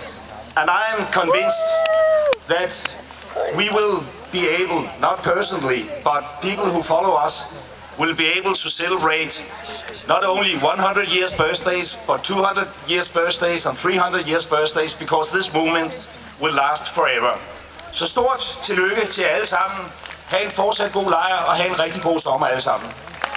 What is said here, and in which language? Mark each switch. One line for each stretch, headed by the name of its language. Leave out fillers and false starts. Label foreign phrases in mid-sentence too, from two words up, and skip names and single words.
English: And I am convinced that we will be able, not personally, but people who follow us, will be able to celebrate not only 100 years birthdays, but 200 years birthdays and 300 years birthdays, because this movement will last forever.
Danish: Så stort tillykke til alle sammen. Ha' en fortsat god lejr, og ha' en rigtig god sommer alle sammen.